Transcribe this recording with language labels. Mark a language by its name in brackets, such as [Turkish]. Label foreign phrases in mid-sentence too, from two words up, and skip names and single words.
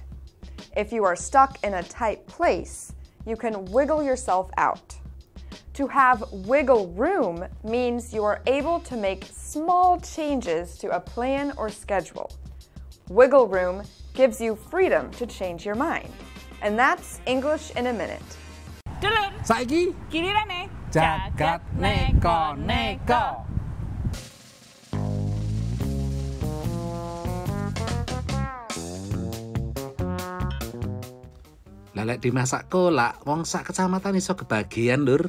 [English] If you are stuck in a tight place, you can wiggle yourself out. To have wiggle room means you are able to make small changes to a plan or schedule. Wiggle room gives you freedom to change your mind. And that's English in a Minute. [Javanese] Dulur, saiki gilirane jagat neko-neko. Lelek dimasak kolak, wong sak kecamatan iso kebagian, Lur.